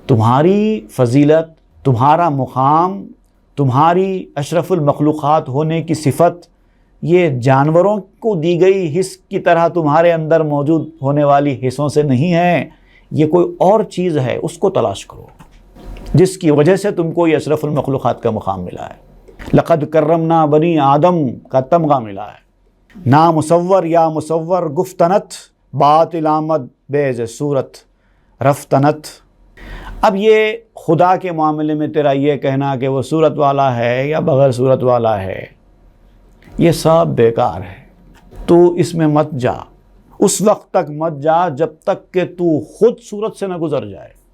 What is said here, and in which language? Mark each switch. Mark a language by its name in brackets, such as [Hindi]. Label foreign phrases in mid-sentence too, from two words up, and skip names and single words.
[Urdu] تمہاری فضیلت، تمہارا مقام، تمہاری اشرف المخلوقات ہونے کی صفت یہ جانوروں کو دی گئی حس کی طرح تمہارے اندر موجود ہونے والی حصوں سے نہیں ہے، یہ کوئی اور چیز ہے، اس کو تلاش کرو جس کی وجہ سے تم کو یہ اشرف المخلوقات کا مقام ملا ہے۔ [Arabic] لقد کرمنا بنی آدم کا تمغہ ملا ہے۔ [Persian] نا مصور یا مصور گفتنت باطل آمد بیز صورت رفتنت۔ [Urdu] اب یہ خدا کے معاملے میں تیرا یہ کہنا کہ وہ صورت والا ہے یا بغیر صورت والا ہے، یہ سب بیکار ہے۔ تو اس میں مت جا، اس وقت تک مت جا جب تک کہ تو خود صورت سے نہ گزر جائے۔